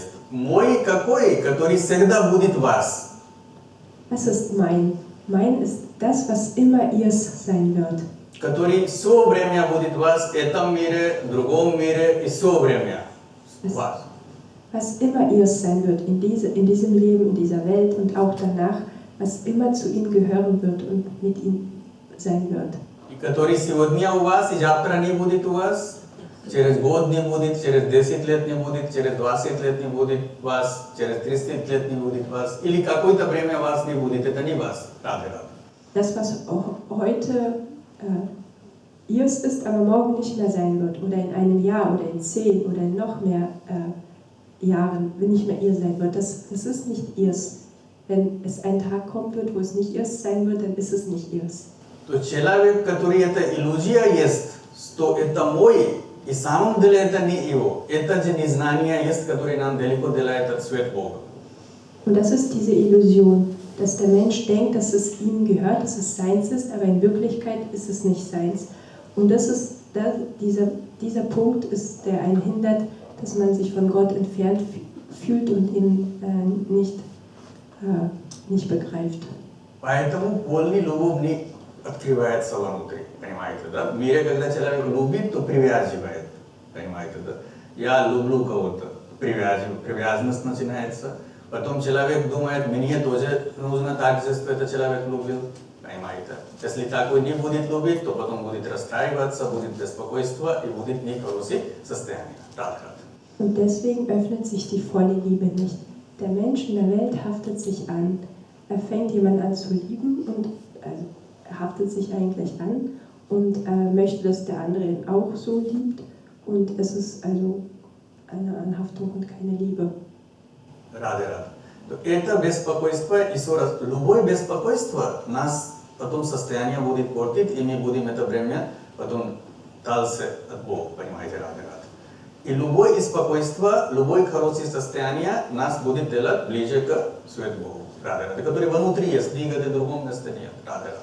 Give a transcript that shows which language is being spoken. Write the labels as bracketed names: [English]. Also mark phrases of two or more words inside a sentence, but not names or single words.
[Russian] Мой какой, который всегда будет вас. [German] Was ist mein? Mein ist das, was immer ihrs sein wird. [Russian] Который все время будет вас в этом мире, в другом мире и все время вас. [German] Was immer ihrs sein wird, in diesem Leben, in dieser Welt und auch danach, was immer zu ihm gehören wird und mit ihm sein wird. [Russian] И который сегодня у вас, и завтра не будет у вас, через год не будет, через 10 лет не будет, через 20 лет не будет вас, через 30 лет не будет вас, или какое-то время вас не будет, это не вас. Раде-раде. [German] Das, was heute ihrs ist, aber morgen nicht mehr sein wird, oder in einem Jahr, oder in 10 oder in noch mehr Jahren, wenn nicht mehr ihr sein wird, das ist nicht ihrs. Wenn es ein Tag kommen wird, wo es nicht ihrs sein wird, dann ist es nicht ihrs. [Russian] То человек, который это иллюзия есть, что это мой, и самом деле это не его. Это же незнание есть, которое нам далеко делает от свет Бога. [German] Und das ist diese Illusion, dass der Mensch denkt, dass es ihm gehört, dass es seins ist, aber in Wirklichkeit ist es nicht seins. Und das ist dieser Punkt ist, der einen hindert, dass man sich von Gott entfernt fühlt und ihn nicht begreift. [Russian] Поэтому полный любовь не открывается внутри, понимаете, да? В мире, когда человек любит, то привязывает, понимаете, да? Я люблю кого-то, привязанность начинается, потом человек думает, мне тоже нужно так же, что этот человек любил, понимаете? Если такой не будет любить, то потом будет расстраиваться, будет беспокойство и будет нехорошее состояние. [German] Und deswegen öffnet sich die volle Liebe nicht. Der Mensch in der Welt haftet sich an. Er fängt jemanden an zu lieben und er haftet sich eigentlich an und möchte, dass der andere ihn auch so liebt. Und es ist also eine Anhaftung und keine Liebe. [Russian] Раде-раде. Это беспокойство, еще раз, любое беспокойство нас потом состояние будет портить, и мы будем это время потом дальше от Бога, понимаете, раде-раде. И любое беспокойство, любое хорошее состояние нас будет делать ближе к свету Богу, раде-раде, который внутри есть, нигде в другом месте нет, раде-раде.